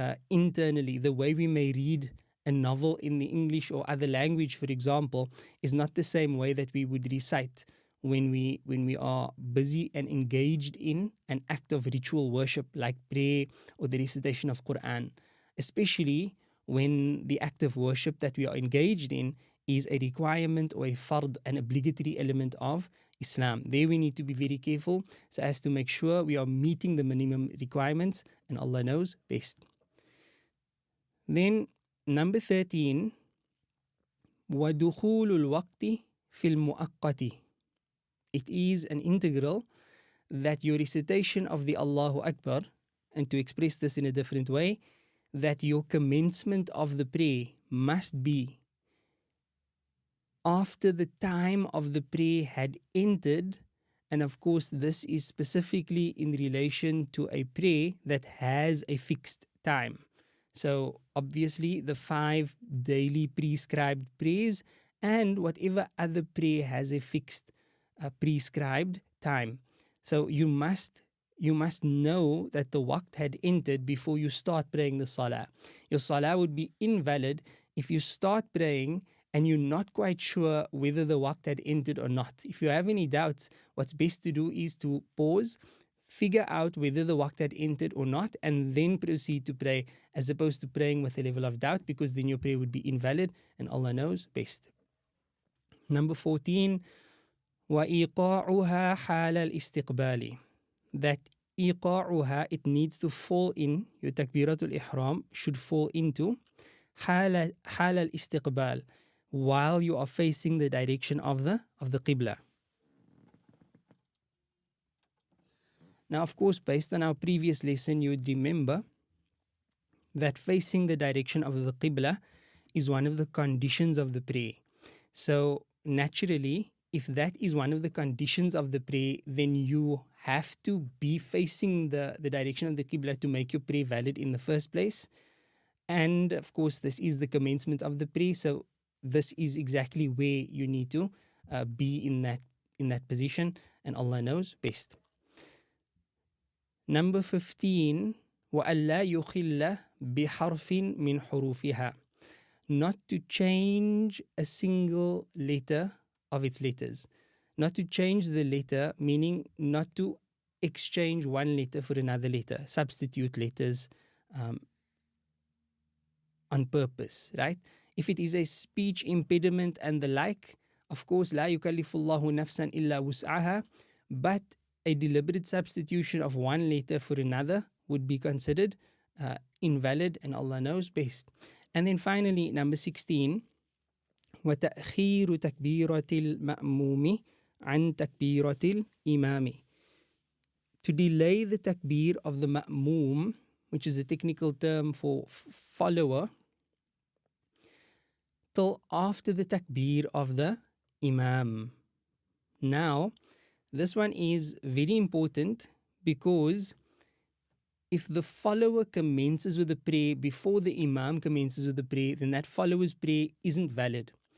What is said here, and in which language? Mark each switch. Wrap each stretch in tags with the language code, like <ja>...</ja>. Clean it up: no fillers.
<en>internally, the way we may read a novel in the English or other language, for example, is not the same way that we would recite when we are busy and engaged in an act of ritual worship like prayer or the recitation of Quran, especially when the act of worship that we are engaged in is a requirement or a fard, an obligatory element of Islam. There we need to be very careful so as to make sure we are meeting the minimum requirements, and Allah knows best.</en> <ar>Then number 13, وَدُخُولُ الْوَقْتِ فِي الْمُؤَقَّةِ.</ar> <en>It is an integral that your recitation of the Allahu Akbar, and to express this in a different way, that your commencement of the prayer must be after the time of the prayer had entered. And of course, this is specifically in relation to a prayer that has a fixed time. So obviously the 5 daily prescribed prayers and whatever other prayer has a fixed prescribed time. So you must know that the waqt had entered before you start praying the salah. Your salah would be invalid if you start praying and you're not quite sure whether the waqt had entered or not. If you have any doubts, what's best to do is to pause, figure out whether the waqt had entered or not, and then proceed to pray, as opposed to praying with a level of doubt, because then your prayer would be invalid, and Allah knows best.</en> <ar>Number 14, وَإِيقَاعُهَا حَالَ الْإِسْتِقْبَالِ.</ar> <en>That</en> <ar>إِيقَاعُهَا,</ar> <en>it needs to fall in, your Takbiratul Ihram should fall into</en> <ar>حَالَ الْإِسْتِقْبَالِ,</ar> <en>while you are facing the direction of the Qibla. Now, of course, based on our previous lesson, you would remember that facing the direction of the Qibla is one of the conditions of the prayer. So, naturally, if that is one of the conditions of the prayer, then you have to be facing the direction of the Qibla to make your prayer valid in the first place. And of course, this is the commencement of the prayer. So, this is exactly where you need to be in that position, and Allah knows best.</en> <ar>Number 15, وَأَلَّا يُخِلَّ بِحَرْفٍ مِنْ حُرُوفِهَا.</ar> <en>Not to change a single letter of its letters. Not to change the letter, meaning not to exchange one letter for another letter, substitute letters on purpose, right? If it is a speech impediment and the like, of course,</en> <ar>لا يكلف الله نفسا إلا وسعها,</ar> <en>but a deliberate substitution of one letter for another would be considered invalid, and Allah knows best. And then finally, number 16,</en> <ar>وتأخير تكبيرة المأموم عن تكبيرة الإمام.</ar> <en>To delay the takbir of the ma'moom, which is a technical term for follower, till after the takbir of the imam. Now, this one is very important because if the follower commences with the prayer before the imam commences with the prayer, then that follower's prayer isn't valid.</en>